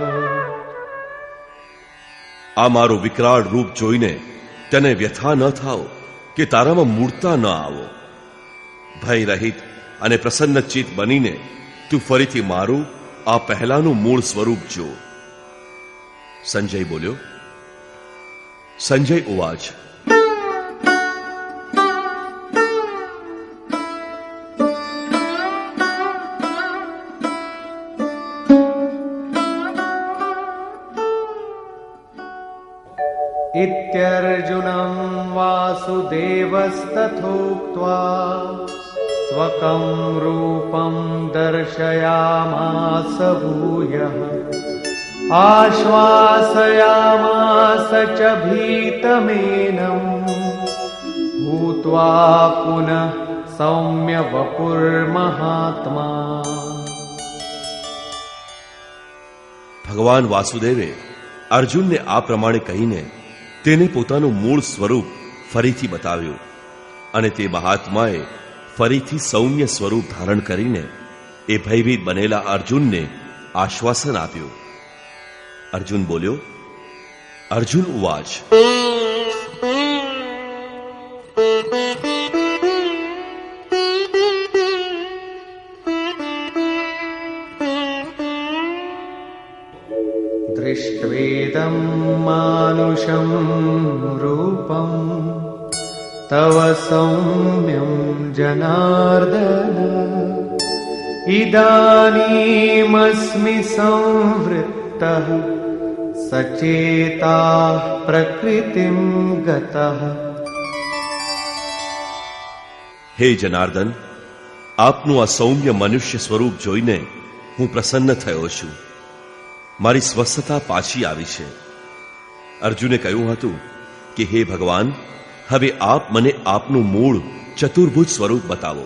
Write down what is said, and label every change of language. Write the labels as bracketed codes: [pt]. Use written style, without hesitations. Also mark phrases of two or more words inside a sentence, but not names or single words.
[gu] આ મારું વિકરાળ રૂપ જોઈને તેને વ્યથા ન થાઓ કે તારામાં મૂળતા ન આવો. ભય રહિત અને પ્રસન્નચિત બનીને તું ફરીથી મારું આ પહેલાનું મૂળ સ્વરૂપ જો. સંજય બોલ્યો. સંજય ઉવાચ. [sa] इत्यर्जुनं वासुदेवस्तथोक्त्वा स्वकं रूपं दर्शयामास भूयः आश्वासयामास च भीतमेनं भूत्वा पुनः सौम्य वपुर्महात्मा. [gu] ભગવાન વાસુદેવે અર્જુનને આ પ્રમાણે કહીને તેને પોતાનું મૂળ સ્વરૂપ ફરીથી બતાવ્યું અને તે મહાત્માએ ફરીથી સૌમ્ય સ્વરૂપ ધારણ કરીને એ ભયભીત બનેલા અર્જુનને આશ્વાસન આપ્યું. અર્જુન બોલ્યો. અર્જુન ઉવાચ. [sa] दृष्ट्वेदं मानुषं रूपं तव सौम्यं जनार्दन इदानीमस्मि संवृत्तः सचेताः प्रकृतिं गतः. [gu] હે જનાર્દન, આપનું આ સૌમ્ય મનુષ્ય સ્વરૂપ જોઈને હું પ્રસન્ન થયો છું. મારી સ્વસ્થતા પાછી આવી છે. અર્જુને કહ્યું હતું કે હે ભગવાન, હવે આપ મને આપનું મૂળ ચતુર્ભુજ સ્વરૂપ બતાવો.